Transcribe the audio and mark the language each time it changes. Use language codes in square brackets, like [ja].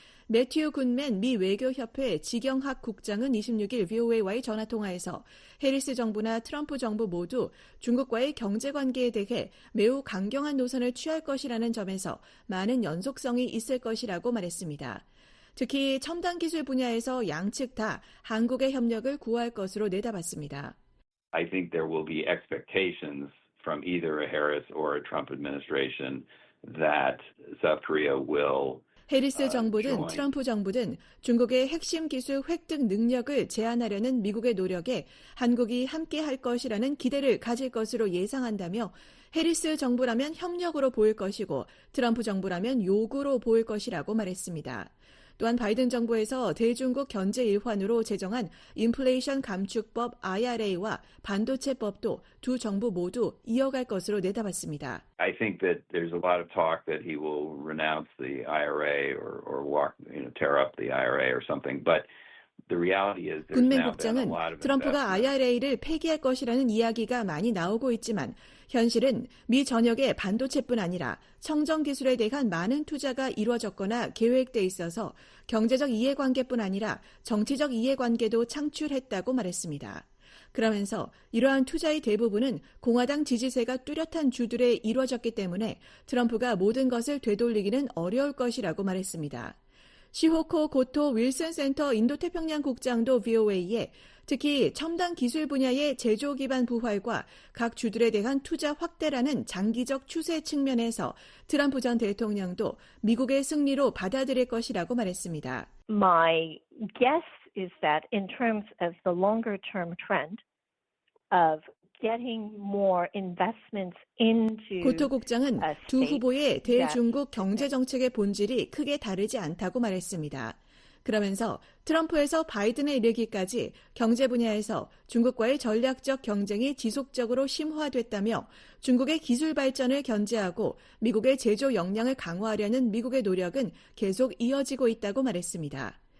[ko] 매튜 굿맨 미 외교협회 지경학 국장은 26일 VOA와의 전화통화에서 해리스 정부나 트럼프 정부 모두 중국과의 경제관계에 대해 매우 강경한 노선을 취할 것이라는 점에서 많은 연속성이 있을 것이라고 말했습니다. 특히 첨단 기술 분야에서 양측 다 한국의 협력을 구할 것으로 내다봤습니다. [en] I think there will be expectations from either a Harris or a Trump administration that South Korea will [ko] 해리스 정부든 트럼프 정부든 중국의 핵심 기술 획득 능력을 제한하려는 미국의 노력에 한국이 함께할 것이라는 기대를 가질 것으로 예상한다며 해리스 정부라면 협력으로 보일 것이고 트럼프 정부라면 요구로 보일 것이라고 말했습니다. 또한 바이든 정부에서 대중국 견제 일환으로 제정한 인플레이션 감축법 IRA와 반도체법도 두 정부 모두 이어갈 것으로 내다봤습니다. [en] I think that there's a lot of talk that he will renounce the IRA or walk, tear up the IRA or something, but the reality is there's now been a lot of [ko] 트럼프가 IRA를 폐기할 것이라는 이야기가 많이 나오고 있지만 현실은 미 전역의 반도체뿐 아니라 청정 기술에 대한 많은 투자가 이루어졌거나 계획돼 있어서 경제적 이해관계뿐 아니라 정치적 이해관계도 창출했다고 말했습니다. 그러면서 이러한 투자의 대부분은 공화당 지지세가 뚜렷한 주들에 이루어졌기 때문에 트럼프가 모든 것을 되돌리기는 어려울 것이라고 말했습니다. 시호코 고토 윌슨 센터 인도태평양 국장도 VOA에 특히 첨단 기술 분야의 제조 기반 부활과 각 주들에 대한 투자 확대라는 장기적 추세 측면에서 트럼프 전 대통령도 미국의 승리로 받아들일 것이라고 말했습니다. [en] My guess is that in terms of the longer term trend of getting more investments into [ko] 고토 국장은 두 후보의 대중국 경제 정책의 본질이 크게 다르지 않다고 말했습니다. 그러면서 트럼프에서 바이든에 이르기까지 경제 분야에서 중국과의 전략적 경쟁이 지속적으로 심화됐다며 중국의 기술 발전을 견제하고 미국의 제조 역량을 강화하려는 미국의 노력은 계속 이어지고 있다고 말했습니다.